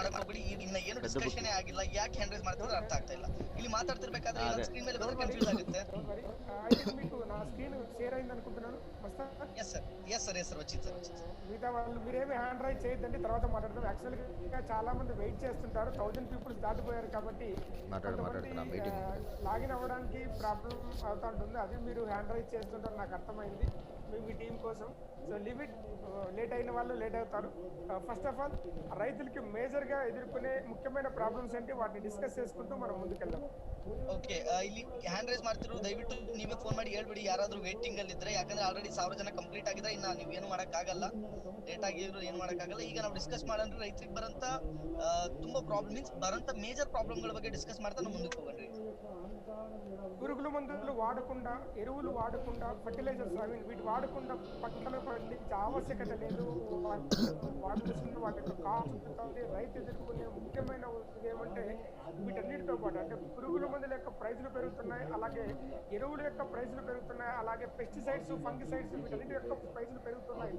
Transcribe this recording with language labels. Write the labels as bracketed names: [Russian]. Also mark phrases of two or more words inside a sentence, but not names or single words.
[Kannada] ಹೋಗ್ಬಿಡಿ, ಇನ್ನ ಏನು ಡಿಸ್ಕಷನ್ ಆಗಿಲ್ಲ, ಯಾಕೆ [English] hand raise [Kannada] ಮಾಡ್ತಿದ್ರೆ ಅರ್ಥ ಆಗ್ತಾ ಇಲ್ಲ. ಇಲ್ಲಿ ಮಾತಾಡ್ತಿರ್ಬೇಕಾದ್ರೆ ಅದೇ. ಸ್ಕ್ರೀನ್ ಮೇಲೆ ಬಂದ್ರೆ ಕನ್ಫ್ಯೂಸ್ ಆಗುತ್ತೆ. [English] I think [Telugu] మీకు నా [English] screen share [Telugu] అయింది అనుకుంటున్నాను. మస్తాన్ [English] yes sir [Telugu] వచ్చింది సార్. మిగతా వాళ్ళు మీరేమి [English] hand raise [Telugu] చేయొద్దండి, తర్వాత మాట్లాడదాం. యాక్చువల్గా చాలా మంది వెయిట్ చేస్తుంటారు, 1000 పీపుల్స్ దాటిపోయారు కాబట్టి లాగిన్ అవ్వడానికి ప్రాబ్లం అవుతా ఉంటుంది. అది మీరు [English] hand raise [Telugu] చేస్తుంటారు, నాకు అర్థమైంది మీ టీం కోసం. సో లిమిట్ లేట్ అయిన వాళ్ళు లేట్ అవుతారు. [English] first of all [Telugu] రైతులకి మేజర్గా ఎదుర్కొనే ముఖ్యమైన ప్రాబ్లమ్స్ ఏంటి వాటిని డిస్కస్ చేసుకుంటూ మనం ముందుకెళ్దాం. [Kannada] ಓಕೆ, ಇಲ್ಲಿ [English] hand raise [Kannada] ಮಾಡ್ತಿರೋ ದಯವಿಟ್ಟು ನೀವೇ ಫೋನ್ ಮಾಡಿ ಹೇಳ್ಬಿಡಿ ಯಾರಾದ್ರೂ ವೇಟಿಂಗ್ ಅಲ್ಲಿ ಇದ್ರೆ, ಯಾಕಂದ್ರೆ ಆಲ್ರೆಡಿ 1000 ಜನ ಕಂಪ್ಲೀಟ್ ಆಗಿದ್ರೆ ಇನ್ನ ನೀವು ಏನು ಮಾಡಕ್ಕಾಗಲ್ಲ, ಲೇಟ್ ಆಗಿದ್ರು ಏನು ಮಾಡಕ್ಕಾಗಲ್ಲ. ಈಗ ನಾವು ಡಿಸ್ಕಸ್ ಮಾಡೋಣ ರೈತರಿಗೆ ಬರಂತ ತುಂಬಾ ಪ್ರಾಬ್ಲಮ್ ಮೀನ್ಸ್ ಬರಂತ ಮೇಜರ್ ಪ್ರಾಬ್ಲಮ್ಗಳ ಬಗ್ಗೆ ಡಿಸ್ಕಸ್ ಮಾಡ್ತಾ ನಾವು ಮುಂದಕ್ಕೆ ಹೋಗೋಣ. [Telugu] పురుగుల మందులు వాడకుండా, ఎరువులు వాడకుండా, ఫర్టిలైజర్స్ వీటి వాడకుండా పంటలు పండించే ఆవశ్యకత లేదు. వాడాల్సిన వాటి యొక్క కాస్ట్ రైతు ఎదుర్కొనే ముఖ్యమైన ఏమంటే వీటన్నిటితో పాటు అంటే పురుగుల మందుల యొక్క ప్రైజులు పెరుగుతున్నాయి, అలాగే ఎరువుల యొక్క ప్రైజులు పెరుగుతున్నాయి, అలాగే పెస్టిసైడ్స్, ఫంగిసైడ్స్ వీటన్నిటి యొక్క ప్రైజులు పెరుగుతున్నాయి.